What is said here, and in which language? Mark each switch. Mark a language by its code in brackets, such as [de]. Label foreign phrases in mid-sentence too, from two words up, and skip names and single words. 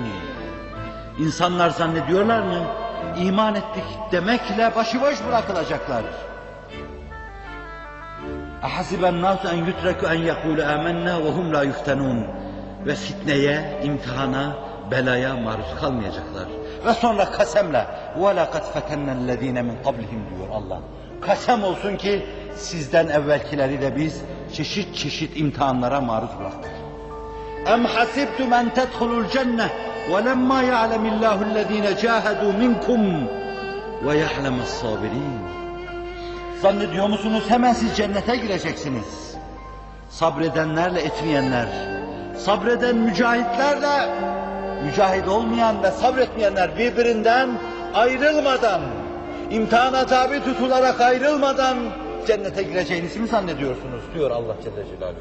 [tr] İnsanlar zannediyorlar mı? İman ettik demekle başıboş bırakılacaklar. [ar] أحسب الناس أن يتركوا أن يقولوا آمنا وهم لا يفتنون. [tr] Ve fitneye, imtihana, belaya maruz kalmayacaklar. Ve sonra kasemle [ar] وَلَقَدْ فَتَنَّ الَّذ۪ينَ مِنْ قَبْلِهِمْ [tr] diyor Allah. Kasem olsun ki sizden evvelkileri de biz çeşit çeşit imtihanlara maruz bıraktık. [ar] اَمْ حَسِبْتُمْ اَنْ تَدْخُلُوا الْجَنَّةِ وَلَمَّا يَعْلَمِ اللّٰهُ الَّذ۪ينَ جَاهَدُوا مِنْكُمْ وَيَعْلَمَ الصَّابِرِينَ. [tr] Zannediyor musunuz hemen siz cennete gireceksiniz? Sabredenlerle etmeyenler, sabreden mücahitlerle mücahit olmayan ve sabretmeyenler birbirinden ayrılmadan imtihana tabi tutularak ayrılmadan cennete gireceğinizi mi zannediyorsunuz diyor Allah Celle Celaluhu.